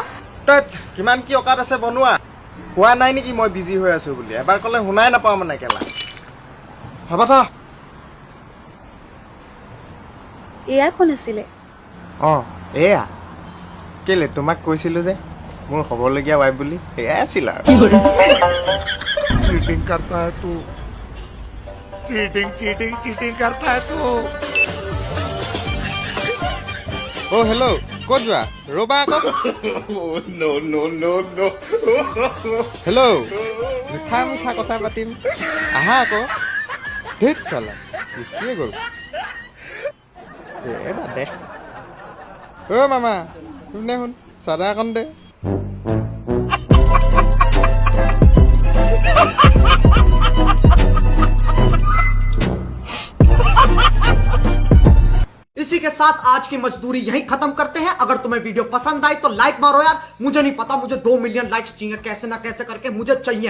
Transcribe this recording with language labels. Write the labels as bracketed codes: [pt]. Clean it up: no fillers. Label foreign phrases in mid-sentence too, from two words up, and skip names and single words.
[as] তই কিমান কি অকাত আছে বনোৱা। কোৱা নাই নেকি মই বিজি হৈ আছো বুলি? এবাৰ ক'লে শুনাই নাপাওঁ মানে কেলা। হ'ব থ। এয়া কোন আছিলে? অঁ এয়া কেলে তোমাক কৈছিলোঁ যে মোৰ হ'বলগীয়া ৱাইফ বুলি, এয়াই আছিল আৰু। [hi] चीटिंग करता है तू, [en] cheating cheating cheating [hi] करता है तू। [as] অ' হেল্ল', ক'ত যোৱা? ৰ'বা আকৌ। [en] no no no no. [as] হেল্ল', মিঠা মিঠা কথা পাতিম, আহা আকৌ। ধেৎ চালা গুচিয়ে গ'ল। বাদ দে। অ' মামা শুনে শুন, চাদা অকণ দে। [hi] इसी के साथ आज की मजदूरी यहीं खत्म करते हैं। अगर तुम्हें वीडियो पसंद आई तो लाइक मारो यार। मुझे नहीं पता, मुझे [en] 2 million likes [hi] चाहिए, कैसे ना कैसे करके मुझे चाहिए।